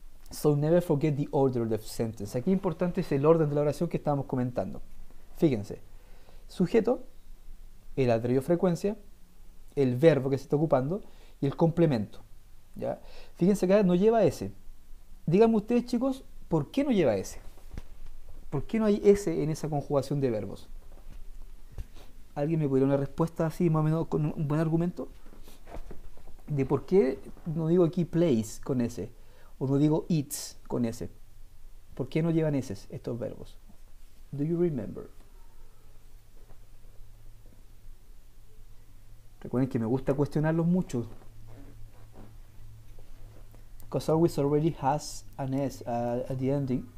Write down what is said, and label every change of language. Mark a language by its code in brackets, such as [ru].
[en] So never forget the order of the sentence. [es] Aquí importante es el orden de la oración que estábamos comentando. Fíjense. Sujeto, el adverbio frecuencia, el verbo que se está ocupando y el complemento. ¿Ya? Fíjense que no lleva S. Díganme ustedes, chicos, ¿por qué no lleva S? ¿Por qué no hay S en esa conjugación de verbos? ¿Alguien me podría dar una respuesta así, más o menos, con un buen argumento? De por qué no digo aquí plays con S, o no digo eats con S. ¿Por qué no llevan S estos verbos? [en] Do you remember? [es] Recuerden que me gusta cuestionarlos mucho. [en] Because always already has an S at the ending.